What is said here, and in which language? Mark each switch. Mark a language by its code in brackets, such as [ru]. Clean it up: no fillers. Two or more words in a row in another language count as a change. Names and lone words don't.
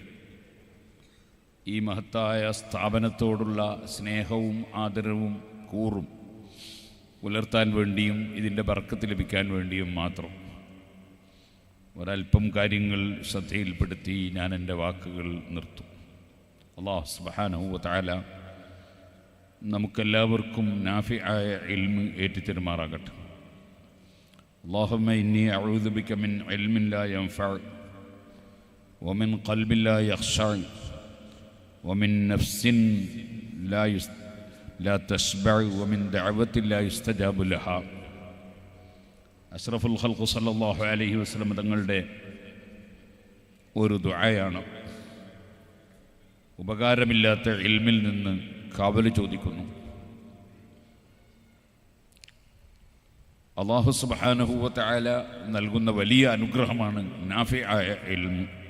[ml] ഈ മഹത്തായ സ്ഥാപനത്തോടുള്ള സ്നേഹവും ആദരവും കൂറും പുലർത്താൻ വേണ്ടിയും ഇതിൻ്റെ ബർക്കത്ത് ലഭിക്കാൻ വേണ്ടിയും മാത്രം ഒരൽപ്പം കാര്യങ്ങൾ ശ്രദ്ധയിൽപ്പെടുത്തി ഞാൻ എൻ്റെ വാക്കുകൾ നിർത്തും. അല്ലാഹു [ar] سبحانه وتعالى [ml] നമുക്കെല്ലാവർക്കും നാഫിആയ ഇൽമ് ഏറ്റിത്തരുമാറാകട്ടെ. [ar] اللهم إني أعوذ بك من علم لا ينفع ومن قلب لا يخشع ومن نفس لا تشبع ومن دعوة لا يستجاب لها. أشرف الخلق صلى الله عليه وسلم [ml] തങ്ങളുടെ ഒരു ദുആയാണ്. ഉപകാരമില്ലാത്ത ഇൽമിൽ നിന്ന് കാവൽ ചോദിക്കുന്നു. അല്ലാഹു [ar] سبحانه وتعالى [ml] നൽകുന്ന വലിയ അനുഗ്രഹമാണ് നാഫിആയ ഇൽമ്.